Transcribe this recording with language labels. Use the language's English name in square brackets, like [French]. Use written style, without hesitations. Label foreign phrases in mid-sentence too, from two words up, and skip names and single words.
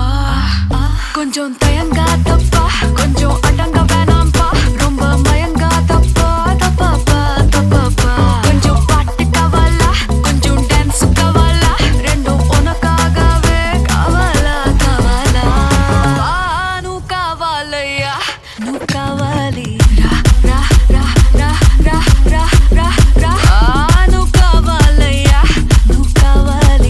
[Tamil] கொஞ்சம் தயங்காதப்பா, கொஞ்சம் அடங்க வேணாம்பா, ரொம்ப மயங்காதப்பா. தப்பாப்பா தப்பாப்பா, கொஞ்சம் பாட்டு கவலா, கொஞ்சம் டான்ஸ் கவலா, ரெண்டும் உனக்காகவே [Telugu] కావాలా కావాలా. నువ్వు కావాలయ్యా నువ్వు కావాలి. రా రా రా రా రా రా రా రా. నువ్వు కావాలయ్యా నువ్వు కావాలి.